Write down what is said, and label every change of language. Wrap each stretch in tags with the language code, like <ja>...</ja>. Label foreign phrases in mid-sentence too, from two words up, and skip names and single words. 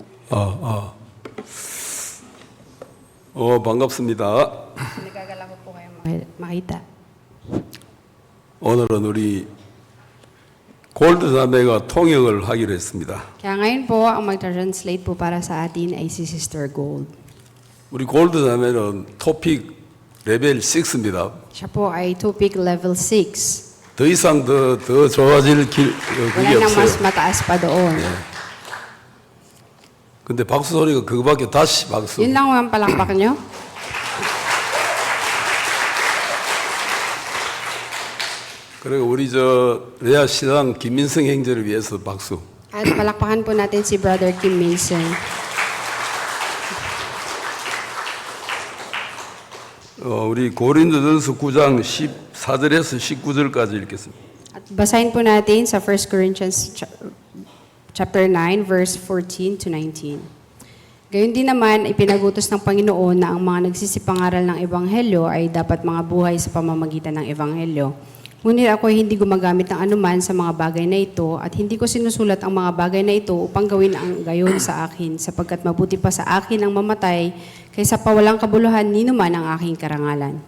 <ko>반갑습니다.</ko> <tl>Nagagala ko po kayo makita.</tl> <ko>오늘은 우리 골드 자매가 통역을 하기로 했습니다.</ko> <tl>Kaya ngayon po, ang mag-translate po para sa atin ay si Sister Gold.</tl> <ko>우리 골드 자매는 토픽 레벨 6입니다.</ko> <tl>Siya po ay</tl> <en>topic level</en> <tl>6.</tl> <ko>더 이상 더 좋아질 길이</ko> <tl>Wala nang mas</tl> <ko>없어요.</ko> <tl>mataas pa doon.</tl> <ko>근데 박수 소리가 그거밖에 다시 박수.</ko> <tl>Yun lang ang palakpak nyo.</tl> <ko>그리고 우리 레아 신랑 김민성 형제를 위해서 박수.</ko> <tl>At palakpakan po natin si Brother Kim Minson.</tl> <ko>우리 고린도전서 9장 14절에서 19절까지 읽겠습니다.</ko> <tl>At basahin po natin sa 1 Corinthians</tl> <en>chapter 9 verse 14 to 19.</en> <tl>Gayon din naman, ipinagutos ng Panginoon na ang mga nagsisipangaral ng Ebanghelyo ay dapat mga buhay sa pamamagitan ng Ebanghelyo. Ngunit ako ay hindi gumagamit ng anuman sa mga bagay na ito at hindi ko sinusulat ang mga bagay na ito upang gawin ang gayon sa akin, sapagkat mabuti pa sa akin ang mamatay kaysa pa walang kabuluhan ninuman ang aking karangalan.</tl>